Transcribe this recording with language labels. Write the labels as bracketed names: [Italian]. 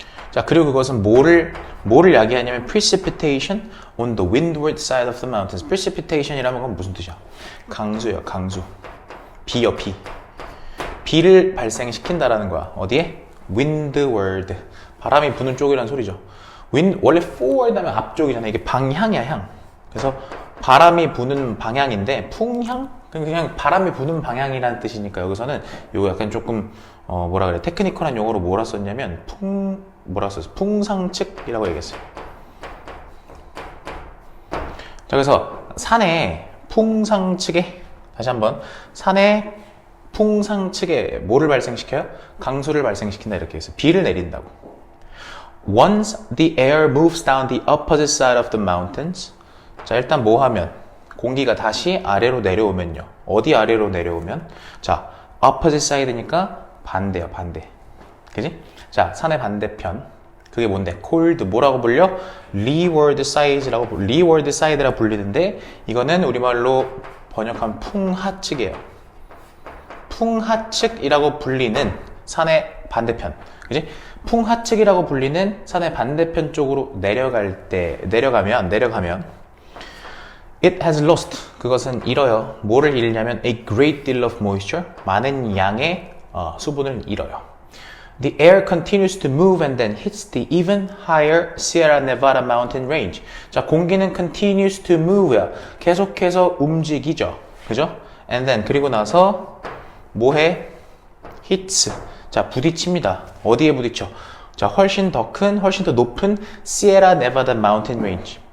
[Korean] 자, 그리고 그것은 뭐를 야기하냐면 [English] precipitation on the windward side of the mountains. [Korean] precipitation이라는 건 무슨 뜻이야? 강수예요, 강수. 비요, 비. 비를 발생시킨다라는 거야. 어디에? windward. 바람이 부는 쪽이라는 소리죠. 원래 forward 하면 앞쪽이잖아요. 이게 방향이야, 향. 그래서 바람이 부는 방향인데, 풍향? 그냥 바람이 부는 방향이라는 뜻이니까 여기서는 요거 약간 조금 뭐라 그래, 테크니컬한 용어로 뭐라 썼냐면 풍상측이라고 얘기했어요. 자, 그래서 산의 풍상측에, 다시 한번, 산의 풍상측에 뭐를 발생시켜요? 강수를 발생시킨다, 이렇게 해서 비를 내린다고. [English] Once the air moves down the opposite side of the mountains. [Korean] 자, 일단 뭐 하면? 공기가 다시 아래로 내려오면요. 어디 아래로 내려오면? 자, opposite side니까 반대요, 반대. 그지? 자, 산의 반대편. 그게 뭔데? [English] cold, [Korean] 뭐라고 불려? leeward side라고 불리는데, 이거는 우리말로 번역하면 풍하측이에요. 풍하측이라고 불리는 산의 반대편. 그지? 풍하측이라고 불리는 산의 반대편 쪽으로 내려가면 [English] it has lost. [Korean] 그것은 잃어요. 뭐를 잃냐면 [English] a great deal of moisture. [Korean] 많은 양의 수분을 잃어요. [English] The air continues to move and then hits the even higher Sierra Nevada mountain range. [Korean] 자, 공기는 [English] continues to move [Korean] 야. 계속해서 움직이죠. 그죠? [English] And then, [Korean] 그리고 나서 뭐해? [English] hits. [Korean] 자, 부딪힙니다. 어디에 부딪혀? 자, 훨씬 더 높은 Sierra Nevada mountain range.